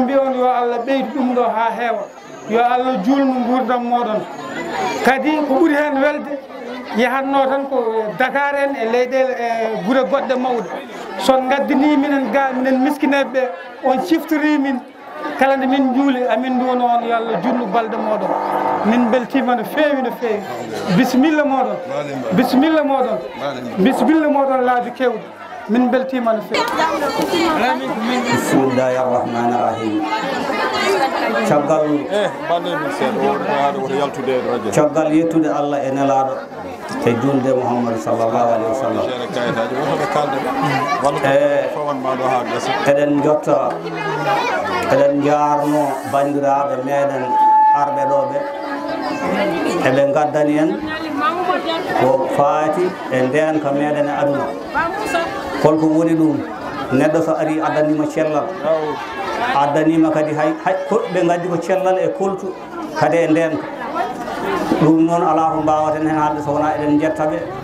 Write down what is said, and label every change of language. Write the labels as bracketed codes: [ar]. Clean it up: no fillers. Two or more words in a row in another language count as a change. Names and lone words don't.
[ff] mbi on yo Allah ɓeydu ɗum ɗo ha heewa yo Allah julnu gurdam moɗon kadi ko ɓuuri hen welde yahatno tan ko Dakar en e leyɗele e guure goɗɗe mawɗe son gaddini minen ga minen miskineɓe ɓe on ciftori min kala nde min juuli amin duwono on yo Allah junnu balɗe moɗon min beltima no feewi bisimilla moɗon laabi kewɗi min beltima no feewi [ar] bismillahi arrahmani irrahim [ff] caggal yettude Allah e nelaɗo e julde Muhammadu [ar] sallallahu alaihi wa sallam [ff] eɗen jotta eɗen jarno bandiraɓe meɗen arɓe ɗo ɓe eɓe gaddani en ko faati e ndenka meɗen e aduna holko woni ɗum neɗɗo so ari addanima cellal addanima kadi hay ɓe gaddi ko cellal e koltu kadi e ndenka ɗum noon ala ko mbawaten hen haalde so wona eɗen jettaɓe